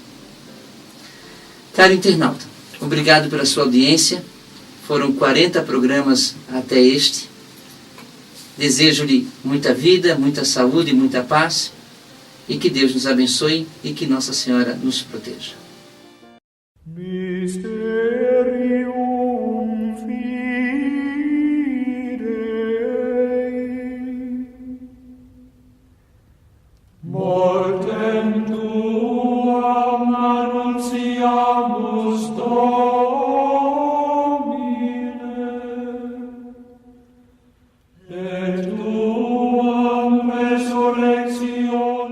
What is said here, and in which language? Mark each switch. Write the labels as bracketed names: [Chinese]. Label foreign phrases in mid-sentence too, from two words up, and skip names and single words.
[Portuguese] Caro internauta, obrigado pela sua audiência. Foram 40 programas até este. Desejo-lhe muita vida, muita saúde e muita paz, e que Deus nos abençoe e que Nossa Senhora nos proteja. [Latin] Mysterium Fidei Mortem tuam annunciamus Domine et tuam resurrectionem